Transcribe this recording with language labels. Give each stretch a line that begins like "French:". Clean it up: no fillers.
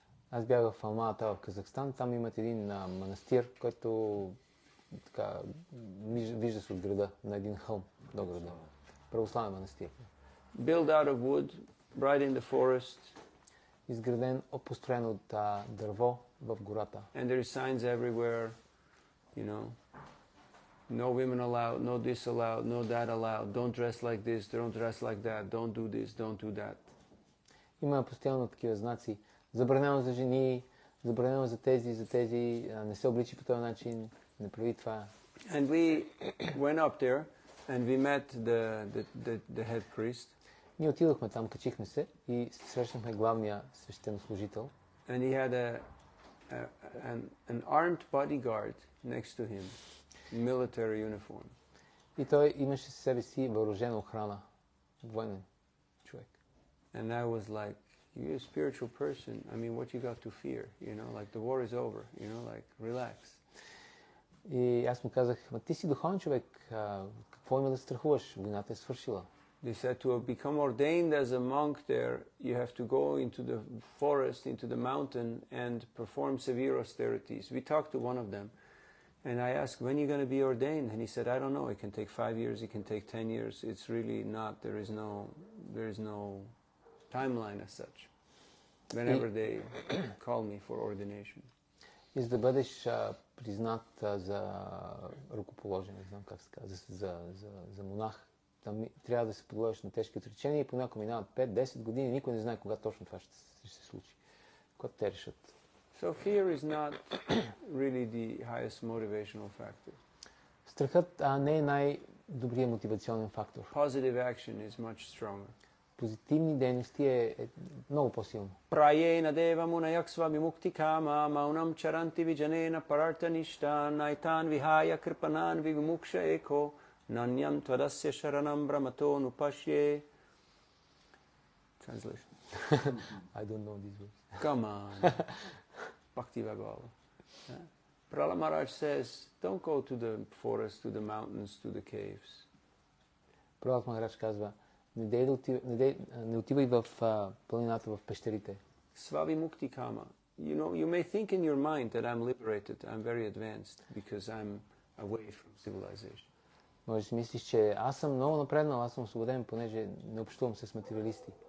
Bulgarian: Аз бях в Алмата, в Казахстан. Там имат един манастир, който така вижда се от града, на един хълм до града. Православен манастир.
English: Built out of wood, right in the forest.
Bulgarian: Изграден, построен от дърво в гората.
English: And there is signs everywhere, you know. No women allowed, no this allowed, no that allowed. Don't dress like this, don't dress like that. Don't do this, don't do that.
Bulgarian: Има постоянно такива знаци. Забранено за жени, забранено за тези, не се обличи по този начин, не прави това.
English: And we went up there and we met the head priest.
Bulgarian: Ние отидохме там, качихме се и срещнахме главния свещенослужител.
English: And he had an armed bodyguard next to him, military uniform.
Bulgarian: И той имаше със себе си въоръжена охрана, военен човек.
English: And I was like, you're a spiritual person. I mean, what you got to fear? You know, like the war is over. You know, like relax.
Bulgarian: И аз му казах, ти си духовен човек, какво има да страхуваш? Войната е свършила.
English: They said to become ordained as a monk there, you have to go into the forest, into the mountain, and perform severe austerities. We talked to one of them, and I asked, when are you going to be ordained? And he said, I don't know. It can take 5 years. It can take 10 years. It's really not. There is no timeline as such. Whenever they call me for ordination.
Bulgarian: И за да бъдеш признат за ръкоположен, не знам как се казва, за монах, там трябва да се подложиш на тежки отречения и понякога минават 5-10 години, никой не знае кога точно това ще се случи. Когато те решат.
English: So fear is not really the highest motivational factor.
Bulgarian: Страхът не е най-добрият мотивационен фактор.
English: Positive action is much stronger.
Bulgarian: Позитивни дейности е много по-силно.
Sanskrit: Prayena deva munayaksva vimuktikama maunam charanti vijanena parartanishta naitan vihaya kripanan vimuksha eko nanyam tvadasya sharanam brahmato nupashye. Translation.
English: I don't know these words. Come on. Bhakti Bhagavatam. Prahlad Maharaj says, don't go to the forest, to the mountains, to the caves.
Bulgarian: Пралад Махарадж казва, не отивай в планината, в пещерите.
Sanskrit: Svavi mukti kama.
English: You know, you may think in your mind that I'm liberated, I'm very advanced because I'm away from civilization.
Bulgarian: Може да си мислиш, че аз съм много напреднал, аз съм освободен, понеже не общувам с материалисти.